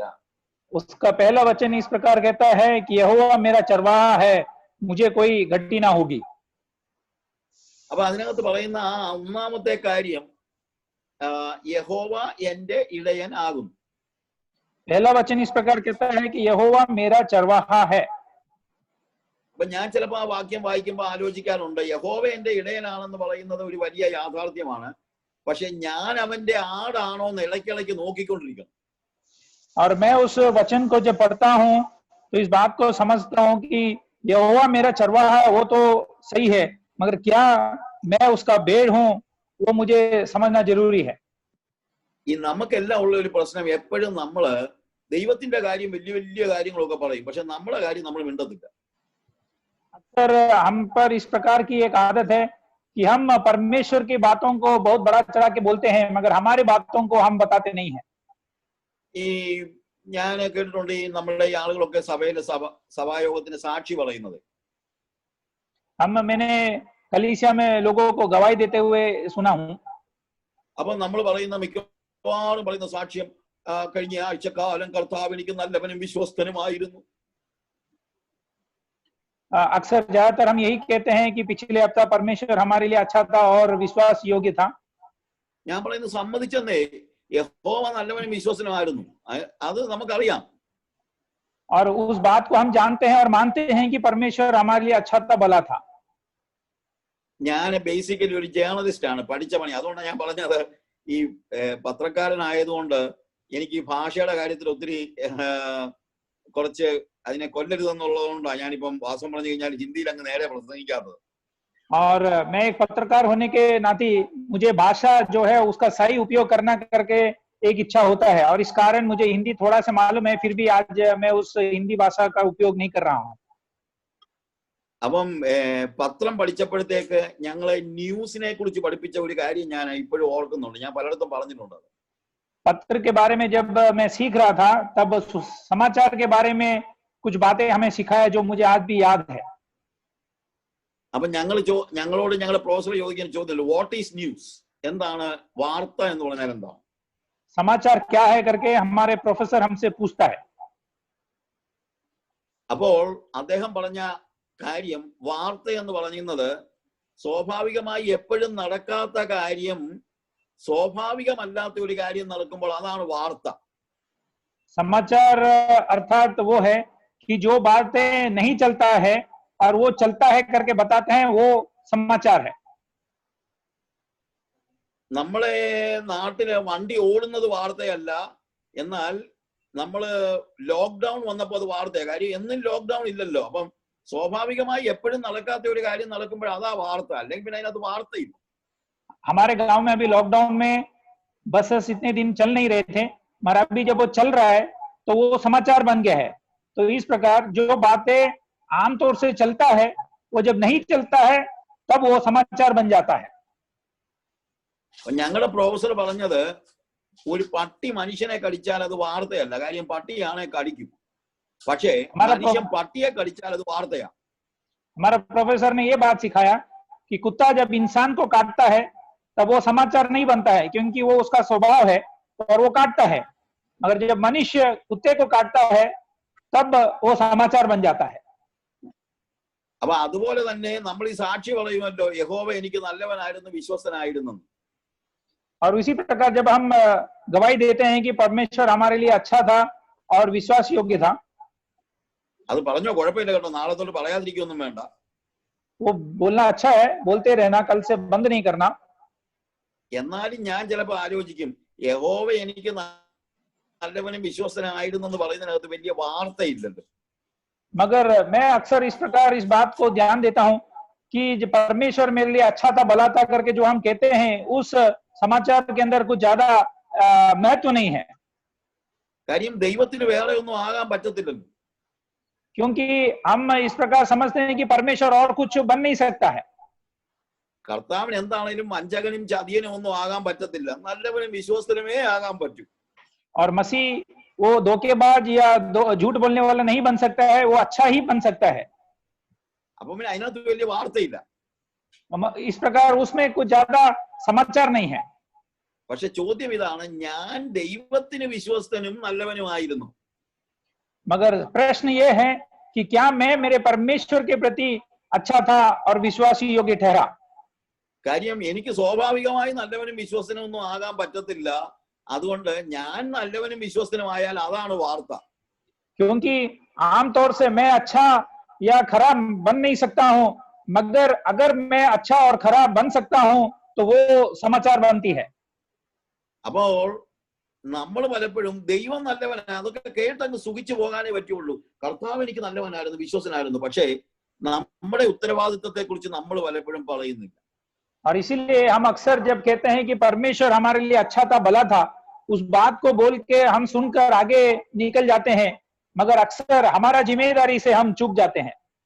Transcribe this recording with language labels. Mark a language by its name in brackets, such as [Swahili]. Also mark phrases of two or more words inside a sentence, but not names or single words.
[Hindi] उसका पहला वचन इस प्रकार कहता है कि यहोवा मेरा चरवाहा है, मुझे कोई घटी ना होगी. [Malayalam] അപ്പൊ അതിനകത്ത് പറയുന്ന ആ ഒന്നാമത്തെ കാര്യം യഹോവ എന്റെ ഇടയൻ ആകുന്നു. [Hindi] पहला वचन इस प्रकार कहता है कि यहोवा मेरा चरवाहा है. [Malayalam] അപ്പൊ ഞാൻ ചിലപ്പോ ആ വാക്യം വായിക്കുമ്പോൾ ആലോചിക്കാറുണ്ട്, യഹോവ എന്റെ ഇടയനാണെന്ന് പറയുന്നത് ഒരു വലിയ യാഥാർത്ഥ്യമാണ്, പക്ഷെ ഞാൻ അവന്റെ ആടാണോ എന്ന് ഇടയ്ക്കിടയ്ക്ക് നോക്കിക്കൊണ്ടിരിക്കണം. [Hindi] और मैं उस वचन को जब पढ़ता हूं तो इस बात को समझता हूं कि यहोवा मेरा चरवाहा है वो तो सही है, मगर क्या मैं उसका भेड़ हूं, वो मुझे समझना जरूरी है. [Malayalam] ഈ നമുക്കെല്ലാം ഉള്ള ഒരു പ്രശ്നം, എപ്പോഴും നമ്മള് ദൈവത്തിന്റെ കാര്യം വലിയ വലിയ കാര്യങ്ങളൊക്കെ പറയും, പക്ഷെ നമ്മുടെ കാര്യം നമ്മൾ മിണ്ടത്തില്ല. [Hindi] अक्सर हम पर इस प्रकार की एक आदत है कि हम परमेश्वर की बातों को बहुत बड़ा चढ़ा के बोलते हैं, मगर हमारे बातों को हम बताते नहीं हैं. [Malayalam] ഈ ഞാൻ കേട്ടിട്ടുണ്ട് ഈ നമ്മുടെ ഈ ആളുകളൊക്കെ സഭയിലെ സഭായോഗത്തിന് സാക്ഷി പറയുന്നത്. [Hindi] मैंने कलीसिया में लोगों को गवाही देते हुए सुना हूं. [Malayalam] അപ്പൊ നമ്മൾ പറയുന്ന മിക്കവാറും പറയുന്ന സാക്ഷ്യം കഴിഞ്ഞ ആഴ്ചക്കാലം കർത്താവ് എനിക്ക് നല്ലവനും വിശ്വസ്തനുമായിരുന്നു. [Hindi] अक्सर ज्यादातर हम यही कहते हैं कि पिछले हफ्ता परमेश्वर हमारे लिए अच्छा था और विश्वास योग्य था. [Malayalam] ഞാൻ പറയുന്നത് സമ്മതിച്ചെന്നേ, യഹോവ നല്ലവനും വിശ്വസനുമായിരുന്നു, അത് നമുക്കറിയാം. [Hindi] और उस बात को हम जानते हैं और मानते हैं कि परमेश्वर हमारे लिए अच्छा था, भला था. [Malayalam] ഞാൻ ബേസിക്കലി ഒരു ജേർണലിസ്റ്റ് ആണ്, പഠിച്ച പണി. അതുകൊണ്ടാണ് ഞാൻ പറഞ്ഞത് ഈ പത്രക്കാരനായതുകൊണ്ട് എനിക്ക് ഈ ഭാഷയുടെ കാര്യത്തിൽ ഒത്തിരി കുറച്ച് അതിനെ കൊല്ലരുതെന്നുള്ളതുകൊണ്ടാണ് ഞാനിപ്പം വാസം പറഞ്ഞു കഴിഞ്ഞാൽ ഹിന്ദിയിൽ അങ്ങ് നേരെ പ്രസംഗിക്കാത്തത്. [Hindi] और मैं एक पत्रकार होने के नाते मुझे भाषा जो है उसका सही उपयोग करना करके एक इच्छा होता है, और इस कारण मुझे हिंदी थोड़ा सा मालूम है, फिर भी आज मैं उस हिंदी भाषा का उपयोग नहीं कर रहा हूँ. [Malayalam] അപ്പം പത്രം പഠിച്ചപ്പോഴത്തേക്ക് ഞങ്ങളെ ന്യൂസിനെ കുറിച്ച് പഠിപ്പിച്ച ഒരു കാര്യം ഞാൻ ഇപ്പോഴും ഓർക്കുന്നുണ്ട്, ഞാൻ പലയിടത്തും പറഞ്ഞിട്ടുണ്ട്. [Hindi] पत्र के बारे में जब मैं सीख रहा था तब समाचार के बारे में कुछ बातें हमें सिखाया जो मुझे आज भी याद है. [Malayalam] അപ്പൊ ഞങ്ങളോട് ഞങ്ങളുടെ പ്രൊഫസർ ചോദിക്കുന്ന ചോദ്യം, [English] what is news, [Malayalam] എന്താണ് വാർത്ത എന്ന് പറഞ്ഞാൽ എന്താണ്? [Hindi] समाचार क्या है करके हमारे प्रोफेसर हमसे पूछता है. [Malayalam] അപ്പോൾ അദ്ദേഹം പറഞ്ഞ കാര്യം, വാർത്ത എന്ന് പറയുന്നത് സ്വാഭാവികമായി എപ്പോഴും നടക്കാത്ത കാര്യം സ്വാഭാവികമല്ലാത്ത ഒരു കാര്യം നടക്കുമ്പോൾ അതാണ് വാർത്ത. [Hindi] समाचार अर्थात वो है कि जो बातें नहीं चलता है और वो चलता है करके बताते हैं, वो समाचार है. [Malayalam] നമ്മളെ നാട്ടിലെ വണ്ടി ഓടുന്നത് വാർത്തയല്ല, എന്നാൽ നമ്മള് ലോക്ക്ഡൌൺ വന്നപ്പോൾ അത് വാർത്തയാണ്. കാര്യം എന്നും ലോക്ക്ഡൌൺ ഇല്ലല്ലോ. അപ്പം സ്വാഭാവികമായി എപ്പോഴും നടക്കാത്ത ഒരു കാര്യം നടക്കുമ്പോൾ അതാ വാർത്ത, അല്ലെങ്കിൽ പിന്നെ അതിനകത്ത് വാർത്തയില്ല. [Hindi] हमारे गांव में अभी लॉकडाउन में बसेस इतने दिन चल नहीं रहे थे, मगर अभी जब वो चल रहा है तो वो समाचार बन गया है. तो इस प्रकार जो बातें आमतौर से चलता है वो जब नहीं चलता है तब वो समाचार बन जाता है. [Malayalam] ഞങ്ങളുടെ പ്രൊഫസർ പറഞ്ഞത്, ഒരു പട്ടി മനുഷ്യനെ കടിച്ചാൽ അത് വാർത്തയല്ല, കാര്യം പട്ടിയാണെ കടിക്കും, പക്ഷേ മനുഷ്യൻ പട്ടിയെ കടിച്ചാൽ അത് വാർത്തയാണ്. [Hindi] हमारा प्रोफेसर ने ये बात सिखाया कि कुत्ता जब इंसान को काटता है तब वो समाचार नहीं बनता है, क्योंकि वो उसका स्वभाव है और वो काटता है, मगर जब मनुष्य कुत्ते को काटता है तब वो समाचार बन जाता है. [Malayalam] അപ്പൊ അതുപോലെ തന്നെ നമ്മൾ ഈ സാക്ഷി പറയുമല്ലോ, യഹോവ എനിക്ക് നല്ലവനായിരുന്നു വിശ്വസ്തനായിരുന്നു. [Hindi] और इसी प्रकार जब हम गवाही देते हैं कि परमेश्वर हमारे लिए अच्छा था और विश्वास योग्य था, [Malayalam] അത് പറഞ്ഞോ, കുഴപ്പമില്ല കേട്ടോ, നാളെ തൊട്ട് പറയാതിരിക്കൊന്നും വേണ്ട. [Hindi] वो बोलना अच्छा है, बोलते रहना, कल से बंद नहीं करना. [Malayalam] എന്നാലും ഞാൻ ചിലപ്പോൾ ആലോചിക്കും, യഹോവ എനിക്ക് നല്ലവനും വിശ്വസ്തനായിരുന്നെന്ന് പറയുന്നതിനകത്ത് വലിയ വാർത്തയില്ലല്ലോ. [Hindi] मगर मैं अक्सर इस प्रकार इस बात को ध्यान देता हूं कि जो परमेश्वर मेरे लिए अच्छा था भला था करके जो हम कहते हैं उस समाचार के अंदर कुछ ज्यादा महत्व नहीं है, [Malayalam] കാര്യം ദൈവത്തിന് വേറെ ഒന്നും ആകാൻ പറ്റത്തില്ലല്ലോ. [Hindi] क्योंकि हम इस प्रकार समझते हैं कि परमेश्वर और कुछ बन नहीं सकता है. [Malayalam] കർത്താവിന് എന്താണേലും വഞ്ചകനും ചതിയനും ഒന്നും ആകാൻ പറ്റത്തില്ല, നല്ലവനും വിശ്വസ്തനുമേ ആകാൻ പറ്റൂ. [Hindi] और मसीह वो धोखेबाज या झूठ बोलने वाला नहीं बन सकता है, वो अच्छा ही बन सकता है. [Malayalam] അപ്പൊ പിന്നെ അതിനകത്ത് വലിയ വാർത്തയില്ല. [Hindi] इस प्रकार उसमें कुछ ज्यादा समाचार नहीं है. [Malayalam] പക്ഷെ ചോദ്യം ഇതാണ്, ഞാൻ ദൈവത്തിന് വിശ്വസ്തനും നല്ലവനുമായിരുന്നു. [Hindi] मगर प्रश्न ये है कि क्या मैं मेरे परमेश्वर के प्रति अच्छा था और विश्वासी योग्य ठहरा? [Malayalam] കാര്യം എനിക്ക് സ്വാഭാവികമായി നല്ലവനും വിശ്വസ്തനും ഒന്നും ആകാൻ പറ്റത്തില്ല. അതുകൊണ്ട് ഞാൻ നല്ലവനും വിശ്വസ്തനുമായാൽ അതാണ് വാർത്ത. [Hindi] क्योंकि आमतौर से मैं अच्छा या खराब बन नहीं सकता हूं, मगर अगर मैं अच्छा और खराब बन सकता हूं तो वो समाचार बनती है. [Malayalam] അപ്പോൾ നമ്മൾ പലപ്പോഴും ദൈവം നല്ലവനാണ് അതൊക്കെ കേട്ടങ്ങ് സുഖിച്ചു പോകാനേ പറ്റുള്ളൂ. കർത്താവ് എനിക്ക് നല്ലവനായിരുന്നു, വിശ്വസനായിരുന്നു. പക്ഷേ നമ്മുടെ ഉത്തരവാദിത്വത്തെ കുറിച്ച് നമ്മൾ പലപ്പോഴും പറയുന്നില്ല. [Hindi] और इसीलिए हम अक्सर जब कहते हैं कि परमेश्वर हमारे लिए अच्छा था भला था, उस बात को बोल के हम सुनकर आगे निकल जाते हैं, मगर अक्सर हमारा जिम्मेदारी से हम चूक जाते हैं.